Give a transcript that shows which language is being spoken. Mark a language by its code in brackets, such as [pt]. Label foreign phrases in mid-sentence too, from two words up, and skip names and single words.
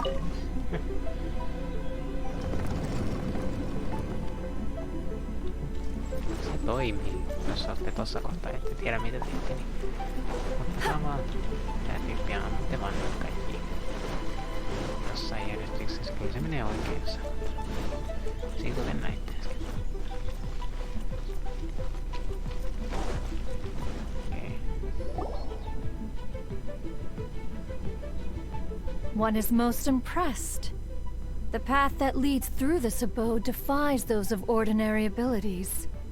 [fi] Se toimii, jos olette tossa kohtaa, ette tiedä mitä teette, niin ottakaa vaan tää tyyppi ammutte vaan nyt kaikki jossain järjestyksessä. Kyllä se menee oikein jossain. Siinä kuten näitte äsken. [en] One is most impressed. The path that leads through this abode defies those of ordinary abilities.